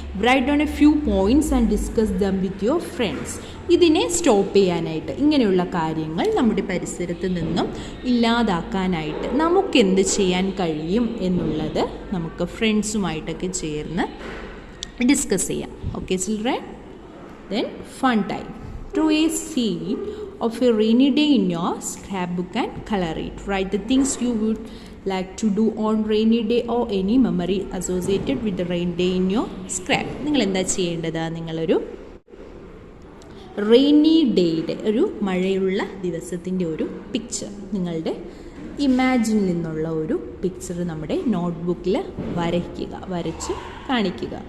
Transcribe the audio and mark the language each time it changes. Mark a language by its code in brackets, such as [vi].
[en] Write down a few points and discuss them with your friends. [ml] ഇതിനെ stop ചെയ്യാനായിട്ട്, ഇങ്ങനെയുള്ള കാര്യങ്ങൾ നമ്മുടെ പരിസരത്ത് നിന്നും ഇല്ലാതാക്കാനായിട്ട് നമുക്കെന്ത് ചെയ്യാൻ കഴിയും എന്നുള്ളത് നമുക്ക് ഫ്രണ്ട്സുമായിട്ടൊക്കെ ചേർന്ന് ഡിസ്കസ് ചെയ്യാം. [en] Okay children. Then fun time. Draw a scene of a rainy day in your scrapbook and color it. Write the things you would like to do on rainy day or any memory associated with the rain day in your scrap. [ml] നിങ്ങൾ എന്താ ചെയ്യേണ്ടത്? നിങ്ങളൊരു rainy ഡേയുടെ ഒരു മഴയുള്ള ദിവസത്തിൻ്റെ ഒരു picture, നിങ്ങളുടെ ഇമാജിനിൽ നിന്നുള്ള ഒരു പിക്ചർ നമ്മുടെ നോട്ട്ബുക്കിൽ വരച്ച് കാണിക്കുക.